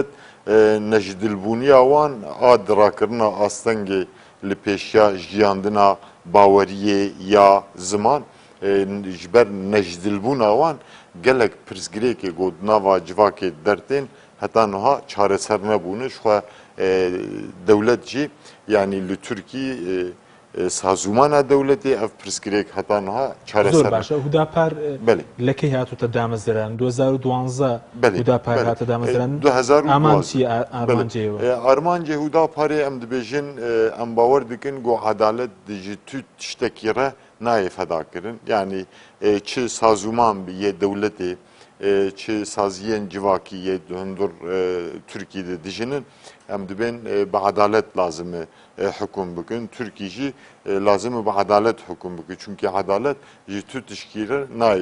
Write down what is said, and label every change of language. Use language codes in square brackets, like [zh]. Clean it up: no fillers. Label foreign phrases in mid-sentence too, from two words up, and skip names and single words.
[ku] nejdilbûniya wan a dirakirina astengê li pêşiya jiyandina baweriyê ya ziman ji ber nejdilbûna wan gelek pirsgirêkê got nava civakê dertên heta niha çareser nebûne ji xwe dewlet jî yanî li Tirkiyê sazûmana dewletê ev pirsgirêk heta niha çareser [ckb] زۆر باشە هوداپار لەکەی هاتوتە دامەزران 2012 هوداپار هاتە دامەزران ئامان چی ئارمانجێەوە [ku] ئارمانجێ هوداپارێ ئەم دibêjin em bawer dikin got edalet ji tû tiştekî re nayê fedakirin yanî çi sazûman bi yê dewletê çi saziyên civakî yê hundir Tirkiyeyê dijinin em dibên bi edalet lazim e hukûm bikin Tirkiye jî lazim e bi edalet hukûm bikin çünkü edalet ji tû tişkî re nayê